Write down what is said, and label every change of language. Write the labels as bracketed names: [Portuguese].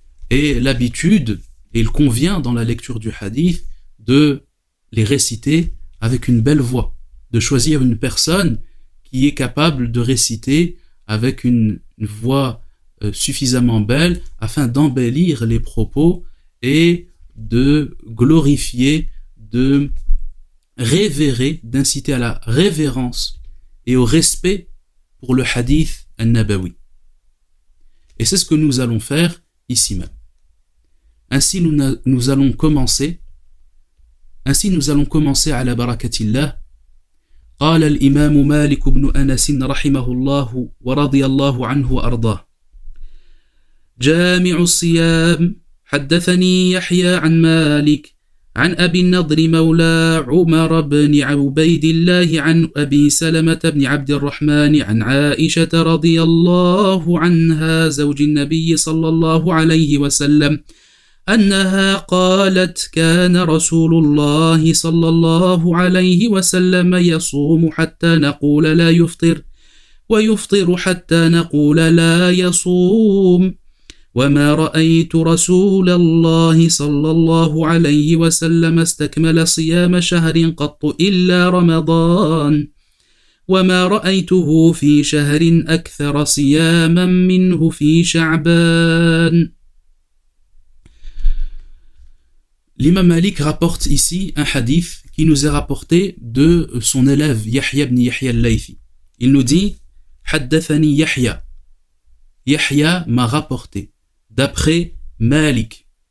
[French] Et l'habitude, et il convient dans la lecture du hadith, de les réciter avec une belle voix, de choisir une personne qui est capable de réciter avec une voix suffisamment belle afin d'embellir les propos et de glorifier, de révérer, d'inciter à la révérence et au respect pour le hadith al-Nabawi. Et c'est ce que nous allons faire ici même. Ainsi nous allons commencer à la barakatillah. [Arabic] قال الإمام مالك بن أنس رحمه الله ورضي الله عنه وأرضاه جامع الصيام حدثني يحيى عن مالك عن أبي النضر مولى عمر بن عبيد الله عن أبي سلمة بن عبد الرحمن عن عائشة رضي الله عنها زوج النبي صلى الله عليه وسلم أنها قالت كان رسول الله صلى الله عليه وسلم يصوم حتى نقول لا يفطر ويفطر حتى نقول لا يصوم وما رأيت رسول الله صلى الله عليه وسلم استكمل صيام شهر قط إلا رمضان وما رأيته في شهر أكثر صياما منه في شعبان. [French] L'imam Malik rapporte ici un hadith qui nous est rapporté de son élève Yahya ibn Yahya al-Laythi. Il nous dit [Arabic] Haddathani [French] Yahya. Yahya m'a rapporté d'après Malik.